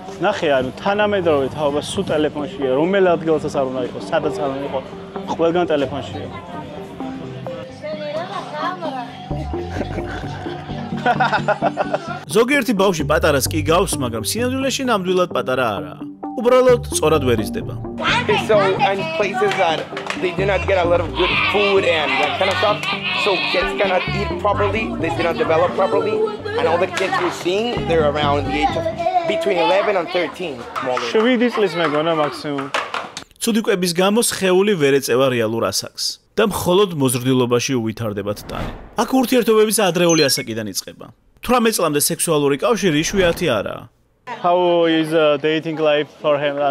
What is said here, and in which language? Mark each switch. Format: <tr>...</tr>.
<ka>ნახე, ანუ თანამედროვე თაობა სულ ტელეფონშია, რომელ ადგილასაც არ უნდა იყოს, სადაც არ უნდა იყოს, ყველგან ტელეფონშია. ზოგიერთი ბავშვი პატარას კი გავს, მაგრამ სინამდვილეში ნამდვილად პატარა არაა. უბრალოდ სწორად ვერ იზრდება.</ka> <en>So in places that they do not get a lot of good food and that kind of stuff, so kids cannot eat properly, they do not develop properly, and all the kids we're seeing, they're around the age of between 11 and 13.</en> <ka>შვიდი წლის მეგონა მაქსიმუმ. ცუდი კვების გამო სხეული ვერ ეწევა რეალურ ასაკს და მხოლოდ მოზრდილობაში უვითარდებათ ტანი. აქ ურთიერთობების ადრეული ასაკიდან იწყება. 18 წლამდე სექსუალური კავშირი იშვიათი არაა.</ka> <en>How is dating life for him?</en>